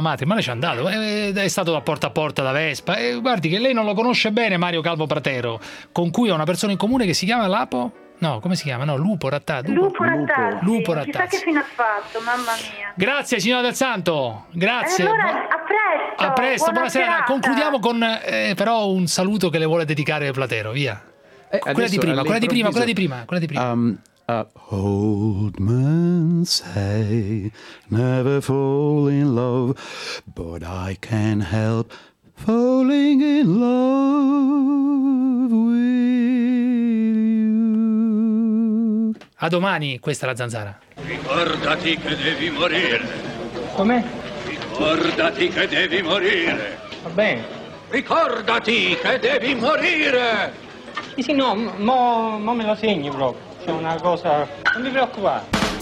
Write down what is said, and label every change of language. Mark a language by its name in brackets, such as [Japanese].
[Italian] Matrix, ma lei ci è andato, è stato da Porta a Porta da Vespa. Guardi che lei non lo conosce bene, Mario Calvo Pratero, con cui ha una persona in comune che si chiama Lapo? No, come si chiama? No, Lupo Rattazzi. Lupo Rattazzi. Chissà che fine ha fatto, mamma mia. Grazie signora del Santo, grazie. Allora, a presto, buonasera. Concludiamo con però un saluto che le vuole dedicare Platero, via. Quella di prima. [English] Old men say never fall in love, but I can't help falling in love with you. [Italian] A domani, questa è la Zanzara. Ricordati che devi morire. Come? Ricordati che devi morire. Va bene. Ricordati che devi morire. Sì, no, mo me lo segni proprio. C'è una cosa, non mi preoccupare.